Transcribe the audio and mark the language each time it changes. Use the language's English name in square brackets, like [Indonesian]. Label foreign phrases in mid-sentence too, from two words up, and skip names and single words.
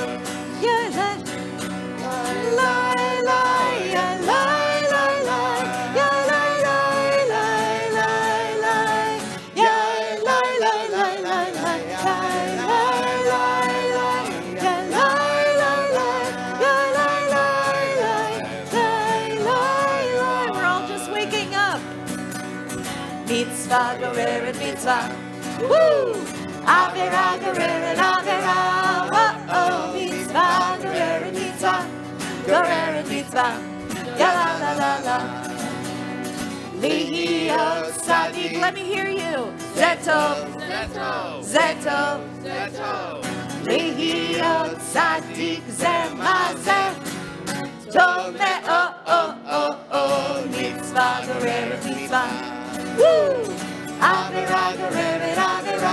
[English] Ya la la la, ya la la la, ya la la la la la, ya la la la la la, ya la la la, ya la la la, ya la la la, ya la la. We're all just waking up. [Hebrew] מצווה, גוררת מצווה. Woo! עבירה, גוררת עבירה. Oh, מצווה, גוררת מצווה. גוררת מצווה. Ya la la la la. להיות צדיק. [English] Let me hear you. [Hebrew] זה טוב, זה טוב. להיות צדיק זה מה זה. טוב מאוד, oh, oh, oh. מצווה, גוררת מצווה. Woo! עבירה, גוררת עבירה.